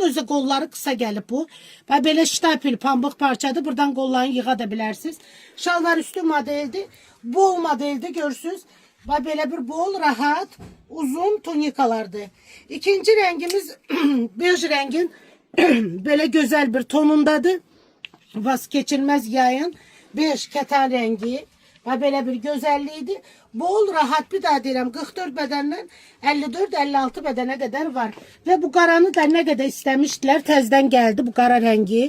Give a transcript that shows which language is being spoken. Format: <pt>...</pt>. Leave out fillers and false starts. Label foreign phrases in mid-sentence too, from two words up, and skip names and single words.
<az>Özü qolları qısa gəlib bu. Bax belə ştapil pambıq parçadır. Buradan qollarını yığa da bilərsiniz. Şalvar üstü modeldir. Bol modeldir görürsünüz. Bax belə bir bol, rahat, uzun tunikalardır. İkinci rəngimiz bej rəngin belə gözəl bir tonundadır.</az> <tr>Vazgeçilmez yayın bej keten rengi. Böyle bir güzelliğiydi.</tr> <az>Bol rahat bir daha deyirəm 44 bədəndən 54-56 bədənə qədər var.</az> <tr>Ve bu qaranı da ne kadar istemiştiler. Tezden geldi bu qara rengi.</tr>